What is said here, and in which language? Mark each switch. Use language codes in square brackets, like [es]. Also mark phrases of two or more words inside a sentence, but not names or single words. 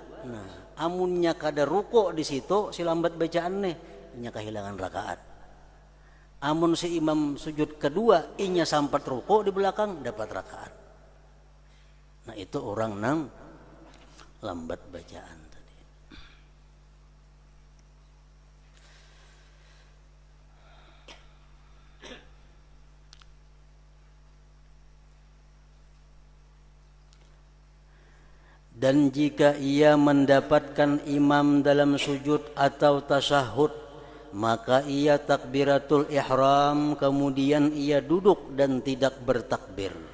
[bjn] Nah, amunnya kada ruku di situ si lambat bacaan nih, inya kehilangan rakaat. Amun si imam sujud kedua inya sampat ruku di belakang dapat rakaat. Nah, itu orang nang lambat bacaan. [id] Dan jika ia mendapatkan imam dalam sujud atau tasyahud, maka ia takbiratul ihram, kemudian ia duduk dan tidak bertakbir.